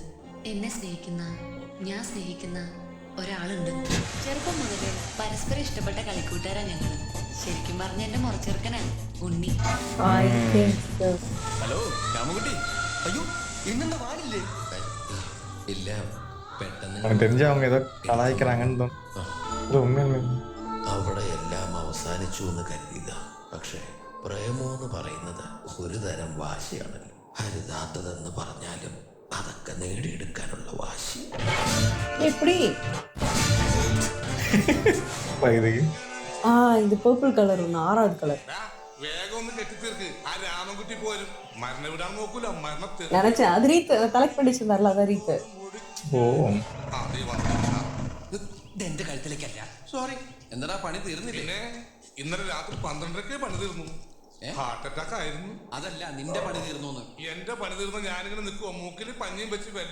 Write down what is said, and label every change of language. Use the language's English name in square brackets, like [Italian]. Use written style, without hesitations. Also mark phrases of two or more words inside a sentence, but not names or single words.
[Malayalam] എന്നെ സ്നേഹിക്കുന്ന, ഞാൻ സ്നേഹിക്കുന്ന ഒരാളുണ്ട്. ചെറുപ്പം മുതലേ പരസ്പരം ഇഷ്ടപ്പെട്ട കളിക്കൂട്ടുകാരാ ഞങ്ങള്. ശരിക്കും പറഞ്ഞ എന്റെ മുറച്ചെറുക്കനാണ് ഉണ്ണി. ഹലോ രാമൻകുട്ടി. അയ്യോ, ഇന്നെന്താ വാനില്ലേ? ഇല്ല, പെട്ടെന്ന് [Tamil] அவனுக்கு தெரிஞ்ச அவங்க ஏதோ கலாய்க்கிறாங்கன்னு தோணும். இது உண்மையுமே. [Malayalam] അവിടെ എല്ലാം അവസാനിച്ചു എന്ന് കരുതിയതാ. പക്ഷെ പ്രേമോന്ന് പറയുന്നത് ഒരു തരം വാശിയാണല്ലോ. അരുതാത്തതെന്ന് പറഞ്ഞാലും അതൊക്കെ നേടിയെടുക്കാനുള്ള വാശി. [Tamil] எப்படி? இதுக்கு இது [English] purple color [Tamil] ஒன்று, ஆறாவது கலர். [Malayalam] വേഗം ഒന്ന് കെട്ടിത്തീർക്ക്. ആ രാമൻകുട്ടി പോലും മരണം വിടാൻ നോക്കൂല. മരണത്തിൽ [Tamil] நினைச்சேன் அது [English] wreath collect [Tamil] பண்ணி வச்சிருந்தாருல, அதான் ரீத். ஓ [Malayalam] എന്റെ കഴുത്തിലേക്കല്ല. സോറി. എന്താ പണി തീർന്നില്ലേ? പിന്നെ ഇന്നലെ രാത്രി 12:30 പണി തീർന്നു. [English] heart attack [Malayalam] ആയിരുന്നു. അതല്ല, നിന്റെ പണി തീർന്നു. എന്റെ പണി തീർന്ന ഞാനിങ്ങനെ നിൽക്കുവോ, മൂക്കിൽ പഞ്ഞിയും വെച്ച്